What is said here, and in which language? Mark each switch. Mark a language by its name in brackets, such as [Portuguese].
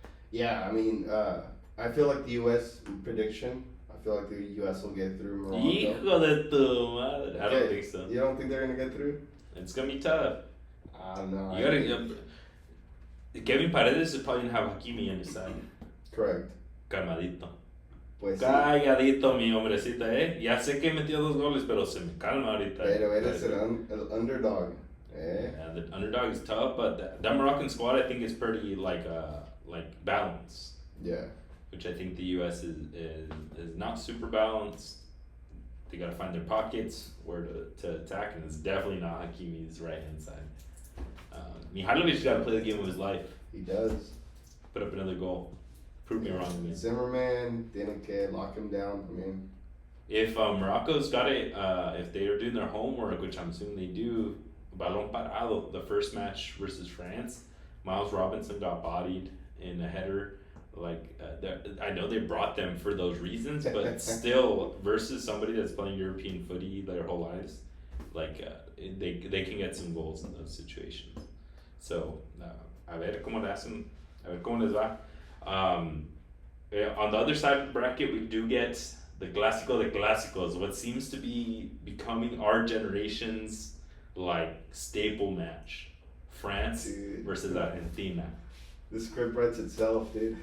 [English] Yeah, I mean, I feel like the U.S. prediction. I feel like the U.S. will get through Morocco. [Spanish] Hijo de tu madre. [English] I don't think so. You don't think they're gonna get through? It's gonna be tough. I don't know. You gotta. Kevin Paredes is probably gonna have Hakimi on his side. Correct. [Spanish] Calmadito. Pues sí. Calladito, mi hombrecita, Ya sé que metió 2 goles, pero se me calma ahorita. Pero eres el underdog. [English] Yeah, the underdog is tough, but that Moroccan squad I think is pretty like balanced. Yeah. Which I think the U.S. is not super balanced. They got to find their pockets where to attack, and it's definitely not Hakimi's right hand side. Mihailovic's got to play the game of his life. He does. Put up another goal. Prove me wrong again. Zimmerman, didn't lock him down. I mean, if Morocco's got it, if they are doing their homework, which I'm assuming they do, [Spanish] balón parado, [English] the first match versus France, Miles Robinson got bodied in a header. I know they brought them for those reasons, but still, versus somebody that's playing European footy their whole lives, they can get some goals in those situations. [Spanish] So, a ver cómo le hacen, a ver cómo les va. [English] On the other side of the bracket, we do get the Clásico de Clásicos, what seems to be becoming our generation's staple match, France versus Argentina. The script writes itself, dude.